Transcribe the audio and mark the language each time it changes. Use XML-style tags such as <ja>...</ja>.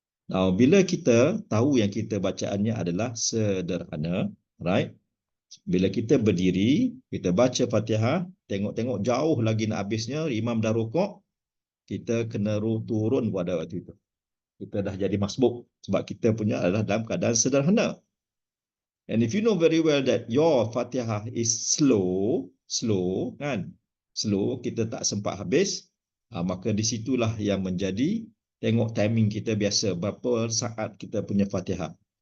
<en>Now,</en> <ms>bila kita tahu yang kita bacaannya adalah sederhana,</ms> <en>right?</en> <ms>Bila kita berdiri, kita baca Fatihah, tengok-tengok jauh lagi nak habisnya, imam dah rukuk, kita kena turun pada waktu itu. Kita dah jadi masbuk sebab kita punya adalah dalam keadaan sederhana.</ms> <en>And if you know very well that your Fatihah is slow</en> <ms>kan? Slow, kita tak sempat habis, maka di situlah yang menjadi tengok timing kita biasa berapa saat kita punya Fatihah.</ms>